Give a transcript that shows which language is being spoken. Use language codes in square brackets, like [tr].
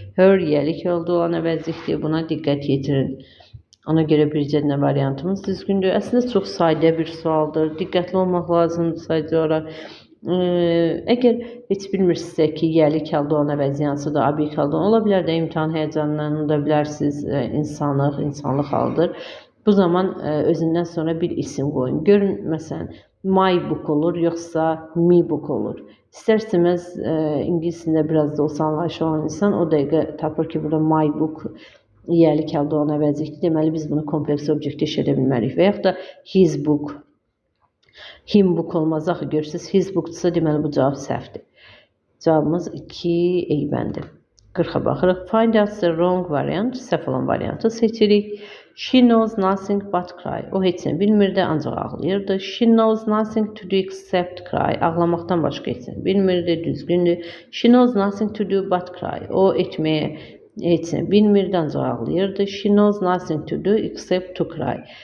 [az] Her yəlik halda olan əvəzlikdir. Buna diqqət yetirin. Ona görə bircə nə variantımız düzgündür. Əslində çox sadə bir sualdır. Diqqətli olmaq lazımdır sadəcə olaraq. Əgər heç bilmirsinizsə ki, yəlik halda olan əvəzi hansıdır, obyekt halda ola bilər də imtahan həyəcanından unuda bilərsiniz, insanlıq halıdır. Bu zaman özündən sonra bir isim qoyun. Görün, məsələn, my book olur, yoxsa me book olur. İstərsiniz, ingilisində biraz da olsa anlayışı olan insan o dəqiqə tapır ki, burada my book yəlik halda olan əvəzlikdir. Deməli, biz bunu kompleks obyektiv edə bilmərik. Və yaxud da his book. Him book olmaz axı, görürsünüz, his bookdursa deməli bu cavab səhvdir. Cavabımız 2 eybəndir. 40-a baxırıq. Find out the wrong variant. Səhv olan variantı seçirik. [en] She knows nothing but cry. [az] O heç nə bilmirdi, ancaq ağlayırdı. [en] She knows nothing to do except cry. [az] Ağlamaqdan başqa heç nə bilmirdi, düzgündür. [en] She knows nothing to do but cry. [az] O etməyə heç nə bilmirdi, ancaq ağlayırdı. [en] She knows nothing to do except to cry.